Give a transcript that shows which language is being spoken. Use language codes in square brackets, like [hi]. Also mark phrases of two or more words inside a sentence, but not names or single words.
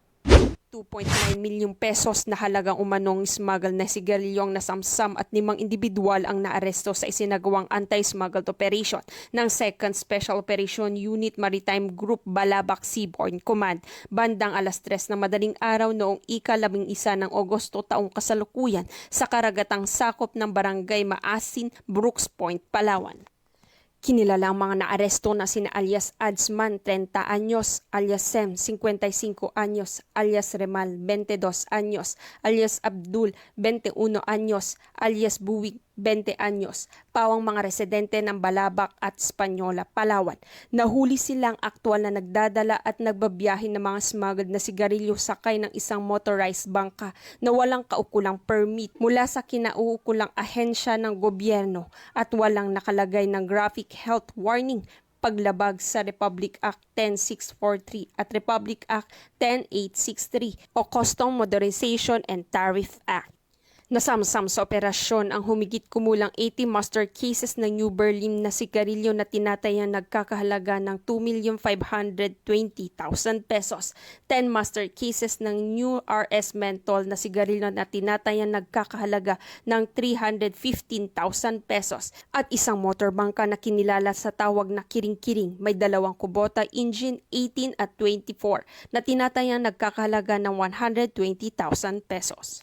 [tl] 2.9 milyong pesos na halagang umanong smuggle na sigarilyo ang nasamsam at 5 individual ang naaresto sa isinagawang [en] anti-smuggled operation [tl] ng 2nd Special Operation Unit Maritime Group Balabac Seaborne Command bandang alas 3 ng madaling araw noong ika-11 ng Agosto taong kasalukuyan sa karagatang sakop ng Barangay Maasin, Brooks Point, Palawan. Kinilala ang mga naaresto na sina alias Adsman, 30 anyos, alias Sem, 55 anyos, alias Remal, 22 anyos, alias Abdul, 21 anyos, alias Buwig, 20 anyos, pawang mga residente ng Balabac at Española, Palawan. Nahuli silang aktwal na nagdadala at nagbabiyahe ng mga smuggled na sigarilyo sakay ng isang motorized bangka na walang kaukulang permit mula sa kinauukulang ahensya ng gobyerno at walang nakalagay ng [en] graphic health warning, [tl] paglabag sa Republic Act 10643 at Republic Act 10863 o Custom Modernization and Tariff Act. Nasamsam sa operasyon ang humigit kumulang 80 [en] master cases [tl] ng New Berlin na sigarilyo na tinatayang nagkakahalaga ng 2,520,000 pesos, 10 [en] master cases [tl] ng New RS Menthol na sigarilyo na tinatayang nagkakahalaga ng 315,000 pesos, at isang motorbangka na kinilala sa tawag na Kiring-Kiring may 2 Kubota engine 18 at 24 na tinatayang nagkakahalaga ng 120,000 pesos.